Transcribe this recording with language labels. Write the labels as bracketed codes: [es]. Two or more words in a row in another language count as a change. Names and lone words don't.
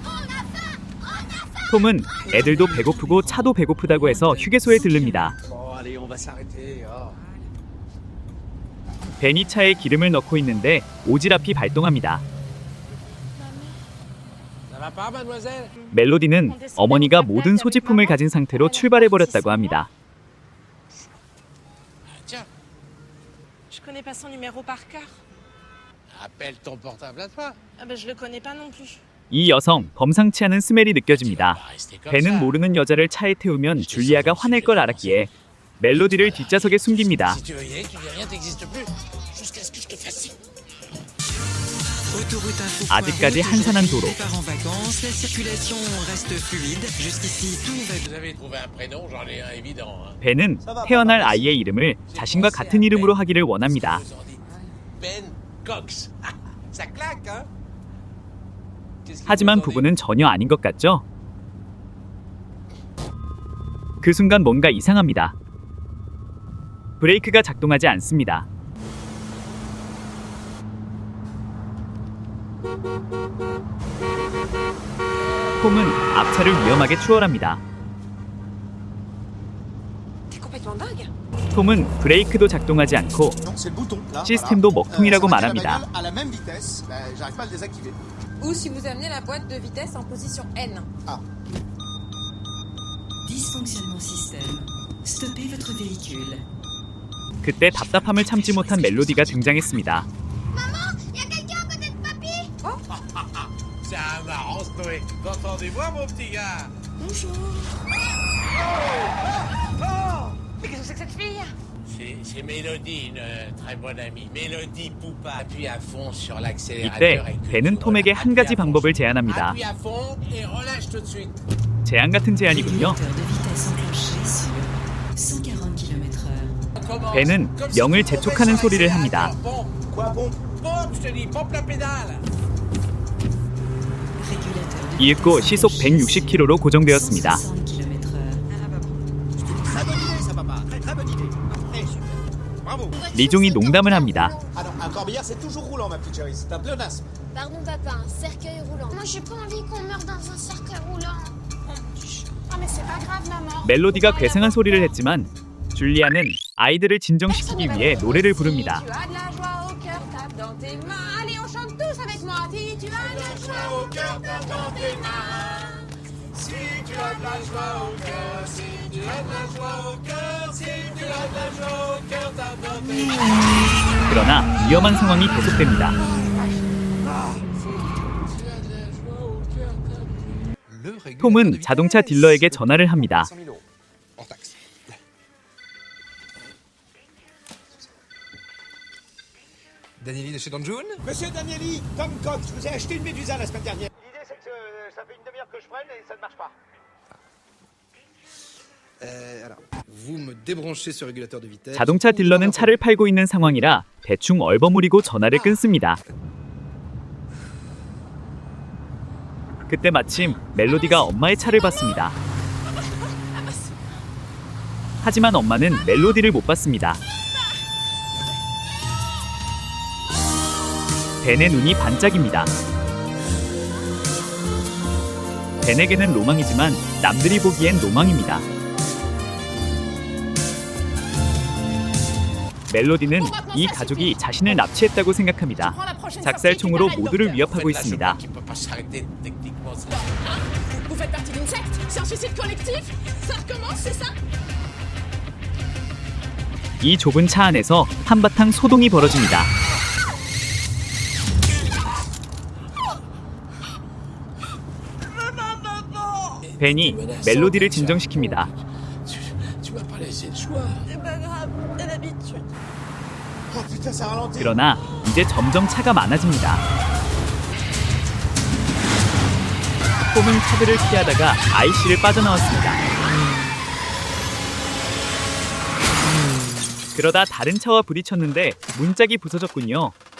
[ko] 톰은 애들도 배고프고 차도 배고프다고 해서 휴게소에 들릅니다. 벤이 차에 기름을 넣고 있는데 오지랖이 발동합니다. 멜로디는 어머니가 모든 소지품을 가진 상태로 출발해버렸다고 합니다. [fr] Je connais pas son numéro par cœur. Appelle ton portable à toi. Ah ben je le connais pas non plus. [ko] 이 여성 범상치 않은 스멜이 느껴집니다. 벤은 모르는 여자를 차에 태우면 줄리아가 화낼 걸 알았기에 멜로디를 뒷좌석에 숨깁니다. [fr] Si tu veux y aller, tu dis rien, t'existes plus. Jusqu'à ce que je te fasse signe. [ko] 아직까지 한산한 도로. [fr] Vous avez trouvé un prénom, j'en ai un évident. Hein. [ko] 벤은 태어날 아이의 이름을 자신과 같은 이름으로 하기를 원합니다. [fr] Ben Cox. Ah, ça claque, hein? [ko] 하지만 부부는 전혀 아닌 것 같죠? 그 순간 뭔가 이상합니다. 브레이크가 작동하지 않습니다. 톰은 앞차를 위험하게 추월합니다. [fr] T'es complètement dingue. [ko] 톰은 브레이크도 작동하지 않고 시스템도 먹통이라고 말합니다. [fr] Ou si vous amenez la boîte de vitesse en position N. Dysfonctionnement système. Stoppez votre véhicule. [ko] 그때 답답함을 참지 못한 멜로디가 등장했습니다. [fr] C'est un marrant, Stoé. Entendez-moi, mon petit gars? Bonjour. Mais qu'est-ce que c'est que cette fille? C'est Mélodie, une très bonne amie. Mélodie Poupa. Appuie à fond sur [ko] 이때 [fr] l'accélérateur. et que [ko] 벤은 [fr] tu [ko] 톰에게 [fr] relâches. [ko] 한 가지 [fr] Appuie à fond. [ko] 방법을 제안합니다. [fr] Appuie à fond et relâche tout de suite. [ko] 제안 같은 제안이군요. [fr] Régulateur de vitesse enclenché sur 140 km/h. Commence. [ko] 벤은 [fr] Comme si [ko] 명을 [fr] tu pompais [ko] 재촉하는 [fr] sur [ko] 소리를 합니다. [fr] l'accélérateur. Pompe. Quoi, pompe? Pompe, je te dis, pompe la pédale. Régulateur de [ko] 이윽고 [fr] vitesse [ko] 시속 [fr] enclenché [ko] 160km로 고정되었습니다. [fr] 160 km/h. Très bonne idée, ça, papa. Très bonne idée. Parfait, super. Bravo. [ko] 리종이 농담을 합니다. [fr] Ah non, un corbillard, c'est toujours roulant, ma petite chérie. C'est un pléonasme. Pardon papa, un cercueil roulant. Moi j'ai pas envie qu'on meure dans un cercueil roulant. Ah mais c'est pas grave maman. [ko] 멜로디가 괴상한 소리를 했지만 줄리아는 아이들을 진정시키기 위해 노래를 부릅니다. [fr] Tu as de la joie au cœur, tape dans tes mains. Allez, on chante tous avec moi. Si tu as de la joie au cœur, tape dans tes mains. Si tu as de la joie au cœur, si tu as de la joie au cœur, si tu as de la joie au cœur, tape dans tes mains. [ko] 그러나 위험한 상황이 계속됩니다. 톰은 자동차 딜러에게 전화를 합니다. [fr] Danieli de chez Don June? Monsieur Danieli, Tom Cox, je vous ai acheté une Médusa la semaine dernière. L'idée, c'est que ça fait une demi-heure que je freine et ça ne marche pas. Alors, vous me débranchez ce régulateur de vitesse. [ko] 자동차 딜러는 차를 팔고 있는 상황이라 대충 얼버무리고 전화를 끊습니다. 그때 마침 멜로디가 엄마의 차를 봤습니다. 하지만 엄마는 멜로디를 못 봤습니다. 벤의 눈이 반짝입니다. 벤에게는 로망이지만 남들이 보기엔 로망입니다. 멜로디는 이 가족이 자신을 납치했다고 생각합니다. 작살총으로 모두를 위협하고 있습니다. [fr] Qui peut pas s'arrêter techniquement. Vous faites partie d'une secte? C'est un suicide collectif? Ça recommence, c'est ça? [ko] 이 좁은 차 안에서 한바탕 소동이 벌어집니다. 벤이 멜로디를 진정시킵니다. [fr] Tu m'as pas laissé le choix. C'est pas grave, c'est l'habitude. Oh putain, ça ralentit. [ko] 그러나 이제 점점 차가 많아집니다. 톰은 카드를 피하다가 IC를 빠져나왔습니다. 그러다 다른 차와 부딪혔는데 문짝이 부서졌군요.